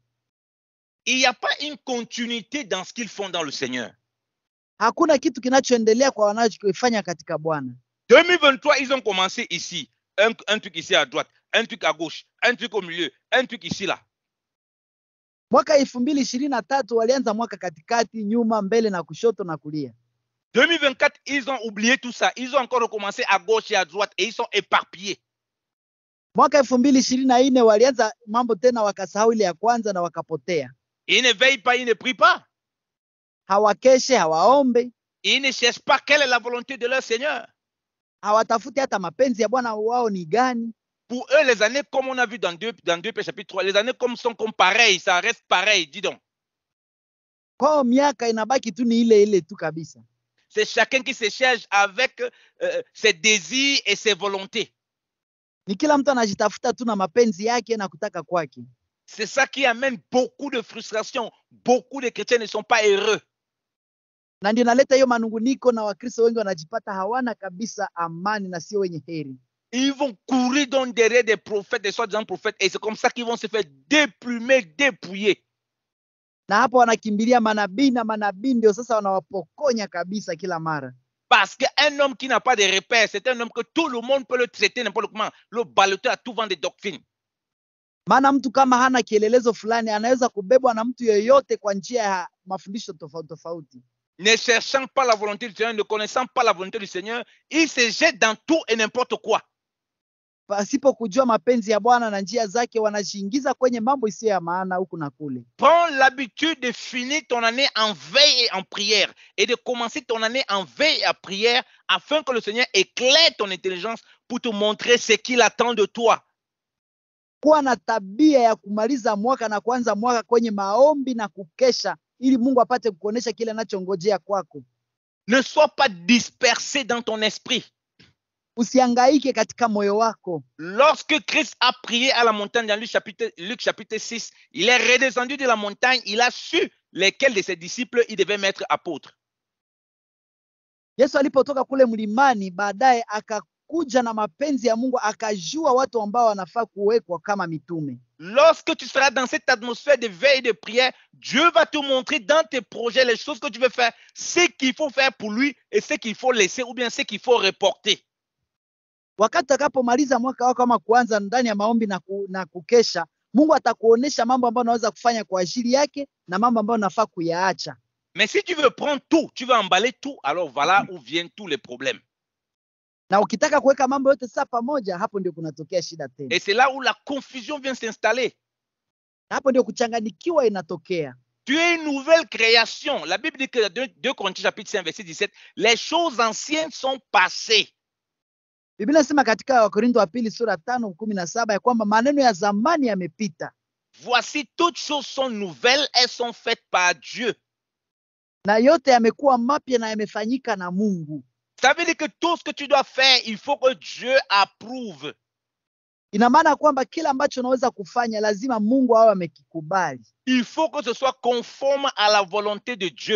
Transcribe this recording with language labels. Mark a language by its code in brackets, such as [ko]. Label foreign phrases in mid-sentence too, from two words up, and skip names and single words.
[fr] Il n'y a pas une continuité dans ce qu'ils font dans le Seigneur. [sw] Hakuna kitu kinachoendelea kwa wanachokifanya katika Bwana. [fr] 2023, ils ont commencé ici, un truc ici à droite, un truc à gauche, un truc au milieu, un truc ici là. [sw] Mwaka 2023 walianza mwaka katikati, nyuma, mbele na kushoto na kulia. [fr] 2024, ils ont oublié tout ça. Ils ont encore recommencé à gauche et à droite et ils sont éparpillés. [sw] Mwaka 2024 walianza mambo tena wakasahau ile ya kwanza na wakapotea. [fr] Ils ne veillent pas, ils ne prient pas. [sw] Hawakeshe, hawaombe. [fr] Ils ne cherchent pas quelle est la volonté de leur Seigneur. [sw] Hawatafuti hata mapenzi ya Bwana wao ni gani. [fr] Pour eux, les années, comme on a vu dans 2 Pierre chapitre 3, les années sont comme pareilles, ça reste pareil, dis donc. [sw] Kwa miaka inabaki tu ni ile tu kabisa. [fr] C'est chacun qui se cherche avec ses désirs et ses volontés. [sw] Ni kila mtu anajitafuta tu na mapenzi yake na kutaka kwake. [fr] C'est ça qui amène beaucoup de frustration. Beaucoup de chrétiens ne sont pas heureux. [sw] Na ndio naleta hiyo manunguniko na Wakristo wengi wanajipata hawana kabisa amani na sio wenye heri. [fr] Ils vont courir donc derrière des prophètes, des soi-disant prophètes, et c'est comme ça qu'ils vont se faire déplumer, dépouiller. [sw] Na hapo wanakimbilia manabii na manabii ndio sasa wanawapokonya kabisa kila mara. [fr] Parce qu'un homme qui n'a pas de repères, c'est un homme que tout le monde peut le traiter n'importe comment, le baloter à tout vent des doctrines. [sw] Maana mtu kama hana kielelezo fulani anaweza kubebwa na mtu yeyote kwa njia ya mafundisho tofauti tofauti. [fr] Ne cherchant pas la volonté du Seigneur, ne connaissant pas la volonté du Seigneur, il se jette dans tout et n'importe quoi. [sw] Pasipo kujua mapenzi ya Bwana na njia zake, wanajiingiza kwenye mambo isiyo ya maana huku na kule. [fr] Prends l'habitude de finir ton année en veille et en prière et de commencer ton année en veille et en prière afin que le Seigneur éclaire ton intelligence pour te montrer ce qu'il attend de toi. [sw] Kuwa na tabia ya kumaliza mwaka na kuanza mwaka kwenye maombi na kukesha ili Mungu apate kukuonesha kile anachongojea kwako. [fr] Ne sois pas dispersé dans ton esprit. [sw] Usihangaike katika moyo wako. [fr] Lorsque Christ a prié à la montagne dans Luc chapitre 6, il est redescendu de la montagne, il a su lesquels de ses disciples il devait mettre apôtres. [sw] Yesu alipotoka kule mlimani, baadaye akakuja na mapenzi ya Mungu, akajua watu ambao wanafaa kuwekwa kama mitume. [fr] Lorsque tu seras dans cette atmosphère de veille et de prière, Dieu va te montrer dans tes projets les choses que tu veux faire, ce qu'il faut faire pour lui et ce qu'il faut laisser ou bien ce qu'il faut reporter. [sw] Wakati utakapomaliza mwaka wako kama kuanza ndani ya maombi na kukesha, Mungu atakuonesha mambo ambayo unaweza kufanya kwa ajili yake na mambo ambayo unafaa kuyaacha. [fr] Mais si tu veux prendre tout, tu veux emballer tout, alors voilà où viennent tous les problèmes. [sw] Na ukitaka kuweka mambo yote sasa pamoja, hapo ndio kunatokea shida tena. [fr] Et c'est là où la confusion vient s'installer. [sw] Hapo ndio kuchanganyikiwa inatokea. [fr] Tu es une nouvelle création. La Bible dit que dans 2 Corinthiens chapitre 5 verset 17, les choses anciennes sont passées. [sw] Biblia inasema katika Wakorintho wa pili sura 5:17 ya kwamba maneno ya zamani yamepita. [fr] Voici toutes choses sont nouvelles, elles sont faites par Dieu. [sw] Na yote yamekuwa mapya na yamefanyika na Mungu. [fr] Ça veut dire que tout ce que tu dois faire, il faut que Dieu approuve. [sw] Ina maana kwamba kila ambacho unaweza kufanya lazima Mungu awe amekikubali. [fr] Il faut que ce soit conforme à la volonté de Dieu.